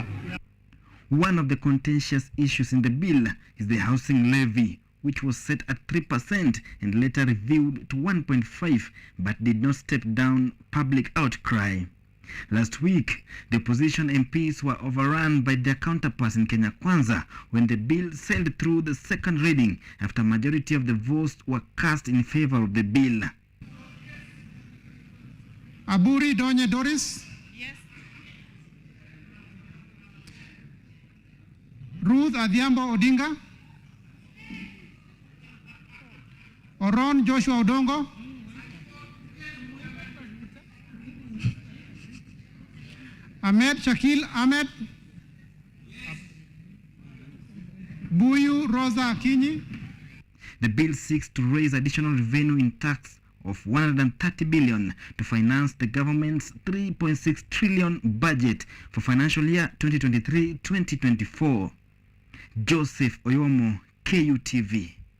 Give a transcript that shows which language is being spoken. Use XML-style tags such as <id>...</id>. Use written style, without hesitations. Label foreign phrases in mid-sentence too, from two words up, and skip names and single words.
<en>One of the contentious issues in the bill is the housing levy, which was set at 3% and later reviewed to 1.5%, but did not step down public outcry. Last week, the opposition MPs were overrun by their counterparts in Kenya Kwanza when the bill sailed through the second reading after a majority of the votes were cast in favor of the bill. Aburi Donye Doris. Yes. Ruth Adhiambo Odinga. Oron Joshua Odongo. Ahmed Shakil Ahmed. Buyu Rosa Akinyi. The bill seeks to raise additional revenue in tax of 130 billion to finance the government's 3.6 trillion budget for financial year 2023-2024. Joseph Oyomo, KUTV.</en>